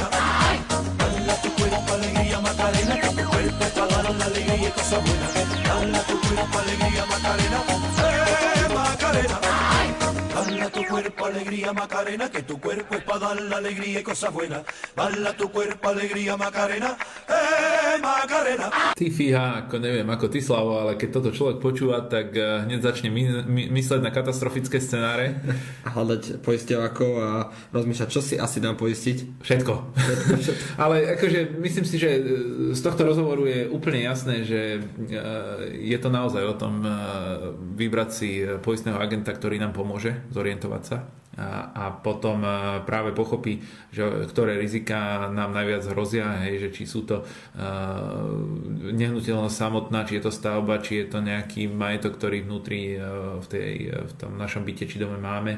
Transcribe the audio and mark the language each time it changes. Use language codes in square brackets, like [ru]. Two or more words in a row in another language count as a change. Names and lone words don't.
[es] Dala tu cuerpo alegría Macarena, que tu cuerpo es para dar la alegría y cosas buenas. Dala tu cuerpo alegría Macarena, Macarena. Dala tu cuerpo alegría Macarena, que tu cuerpo es para dar la alegría y cosas buenas. Dala tu cuerpo alegría Macarena, Macarena. [sk] Ty fíha, ako neviem, ako ty, Slavo, ale keď toto človek počúva, tak hneď začne mysleť na katastrofické scenáre. A hľadať poisťovákov a rozmýšľať, čo si asi dám poistiť. Všetko. Ale akože myslím si, že z tohto rozhovoru je úplne jasné, že je to naozaj o tom vybrať si poistného agenta, ktorý nám pomôže zorientovať sa a potom práve pochopí, že ktoré rizika nám najviac hrozia, hej, že či sú to nehnuteľnosť samotná, či je to stavba, či je to nejaký majetok, ktorý vnútri v tom našom byte či dome máme.